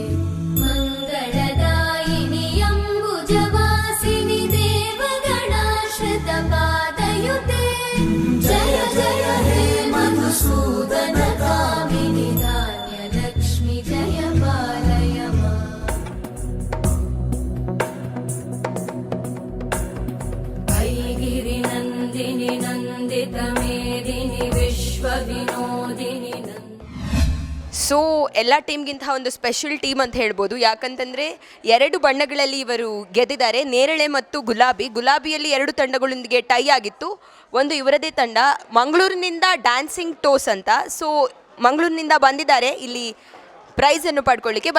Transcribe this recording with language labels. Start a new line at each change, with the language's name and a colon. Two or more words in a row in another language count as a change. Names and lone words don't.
Sanskrit: मङ्गलदायिनि अम्बुजवासिनि देवगणाश्रितपादयुते जय जय हे मधुसूदन कामिनि धान्यलक्ष्मि जय पालय ऐगिरिनन्दिनि नन्दितमेदिनि विश्वविनोदिनि
Kannada: ಸೊ ಎಲ್ಲ ಟೀಮ್ಗಿಂತ ಒಂದು
English: special team
Kannada: ಅಂತ ಹೇಳ್ಬೋದು. ಯಾಕಂತಂದರೆ 2 ಬಣ್ಣಗಳಲ್ಲಿ ಇವರು ಗೆದ್ದಿದ್ದಾರೆ, ನೇರಳೆ ಮತ್ತು ಗುಲಾಬಿ. ಗುಲಾಬಿಯಲ್ಲಿ 2 ತಂಡಗಳೊಂದಿಗೆ ಟೈ ಆಗಿತ್ತು. ಒಂದು ಇವರದೇ ತಂಡ ಮಂಗಳೂರಿನಿಂದ ಡ್ಯಾನ್ಸಿಂಗ್ ಟೋಸ್ ಅಂತ. ಸೊ ಮಂಗಳೂರಿನಿಂದ ಬಂದಿದ್ದಾರೆ ಇಲ್ಲಿ ಪ್ರೈಸನ್ನು ಪಡ್ಕೊಳ್ಳಿಕ್ಕೆ.